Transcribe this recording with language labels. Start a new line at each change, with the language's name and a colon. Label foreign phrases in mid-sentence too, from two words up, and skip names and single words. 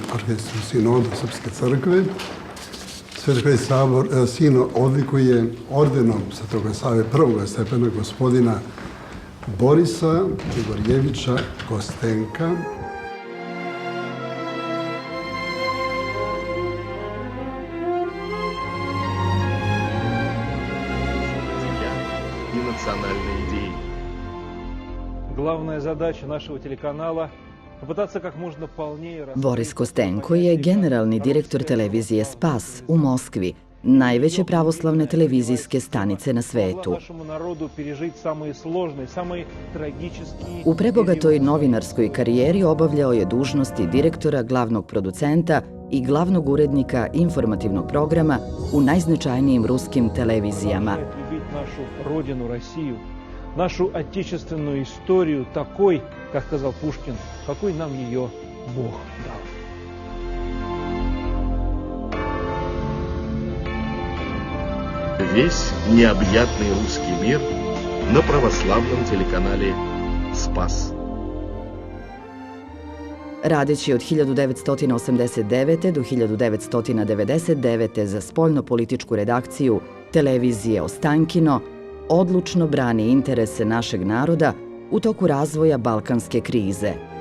Serbian: Arhijepskog sinoda Srpske crkve Sveti Sinod odlikuje ordenom Svetoga Save prvog stepena gospodina Borisa Grigorjevića Kostenka,
Russian: и национальной идеи. Главная задача нашего телеканала – попытаться как можно полнее...
Serbian: Boris Kostenko je generalni direktor televizije Spas u Moskvi, najveće pravoslavne televizijske stanice na svetu. U prebogatoj novinarskoj karijeri obavljao je dužnosti direktora, glavnog producenta i glavnog urednika informativnog programa u najznačajnijim ruskim televizijama.
Russian: Нашу отечественную историю такой, как сказал Пушкин, какой нам ее Бог дал. Весь необъятный русский мир на православном телеканале «Спас».
Serbian: Radeći od 1989. do 1999. za spoljno-političku redakciju televizije Ostankino, odlučno brani interese našeg naroda u toku razvoja balkanske krize.